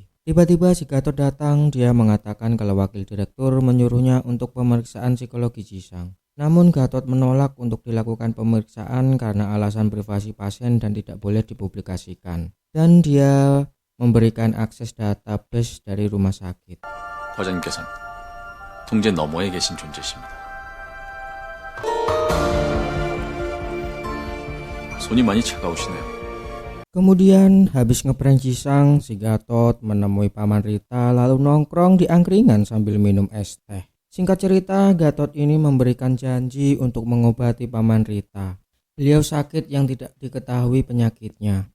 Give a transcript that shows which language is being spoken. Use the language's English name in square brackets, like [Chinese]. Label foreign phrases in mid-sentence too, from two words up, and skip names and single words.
[Indonesian] Tiba-tiba si Gatot datang. Dia mengatakan kalau wakil direktur menyuruhnya untuk pemeriksaan psikologi Jisang. Namun Gatot menolak untuk dilakukan pemeriksaan karena alasan privasi pasien dan tidak boleh dipublikasikan. Dan dia memberikan akses database dari rumah sakit. [Korean] 과장님께서는 통제 너머에 계신 존재십니다. 손이 많이 차가우시네요. [Indonesian] Kemudian habis ngeprank Jisang, si Gatot menemui paman Rita lalu nongkrong di angkringan sambil minum es teh. Singkat cerita, Gatot ini memberikan janji untuk mengobati paman Rita. Beliau sakit yang tidak diketahui penyakitnya.